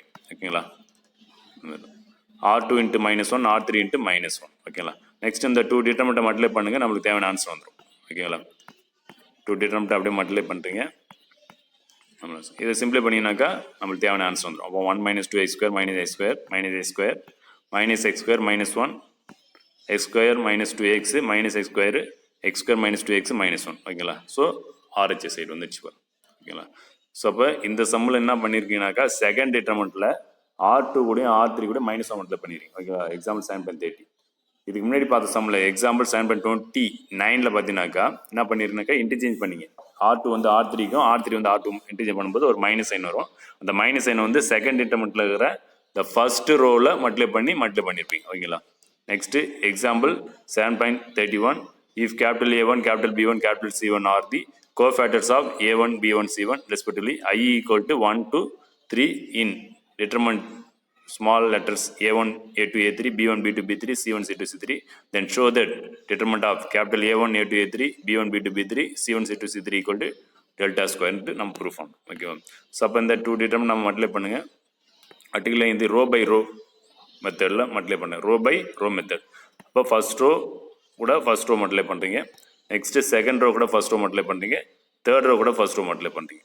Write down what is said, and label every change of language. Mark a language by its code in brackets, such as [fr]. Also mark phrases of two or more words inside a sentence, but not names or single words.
[ta] ஓகேங்களா? R2 × -1, R3 × -1. ஓகேங்களா? நெக்ஸ்ட் இந்த 2 [en] determinant multiply [ta] பண்ணுங்கள், நம்மளுக்கு தேவையான ஆன்சர் வந்துடும். ஓகேங்களா? 2 டிட்டர்மெண்ட்டை அப்படியே மல்டிப்ளை பண்ணுறீங்க. இதை சிம்பிளை பண்ணிங்கனாக்கா நம்மளுக்கு தேவையான ஆன்சர் வந்துடும். அப்போ 1 - 2x² - a² -a² -x² -1 x² -2x -x² x² - 2x -1. ஓகேங்களா? [en] so RHS side [ta] வந்துச்சு பாரு. ஓகேங்களா? ஸோ அப்போ இந்த சம்மில் என்ன பண்ணியிருக்கீங்கனாக்கா [en] second determinant [ta] R2 கூட R3 கூட -1 மல்டிப்ளை பண்ணியிருக்கீங்க. ஓகேவா? எக்ஸாம்பிள் 7.30. இதுக்கு முன்னாடி பார்த்த [en] sum example [ta] 7.29 பார்த்தீங்கன்னாக்கா என்ன பண்ணிருக்கீங்கனாக்கா இன்டர்சேஞ்ச் பண்ணிங்க. R2 வந்து R3க்கும் R3 வந்து R2 இன்டர்சேஞ்ச் பண்ணும்போது ஒரு [en] minus sign [ta] வரும். [en] அந்த minus sign வந்து second determinant [ta] இருக்கிற இந்த [en] first row multiply பண்ணியிருப்பீங்க. ஓகேங்களா? next example 7.31. If capital A1, capital B1, capital C1 are the cofactors of A1, B1, C1 respectively, I equal to 1 to 3 in determine small letters A1, A2, A3, B1, B2, B3, C1, C2, C3, then show that determinant of capital A1, A2, A3, B1, B2, B3, C1, C2, C3 equal to delta square [ta] நம்ம ப்ரூஃப் பண்ணணும். ஓகேவா? [en] ஸோ [ta] அப்போ இந்த [en] 2 டிட்டர்மெண்ட் நம்ம மல்டிப்ளை பண்ணுங்கள். பர்டிகுலர் இந்த row by row method multiply பண்ணுங்க. row by row method. அப்போ first row கூட first row multiply பண்ணுறீங்க. next second row கூட first row multiply பண்ணுறீங்க. third row கூட first row multiply பண்ணுறீங்க.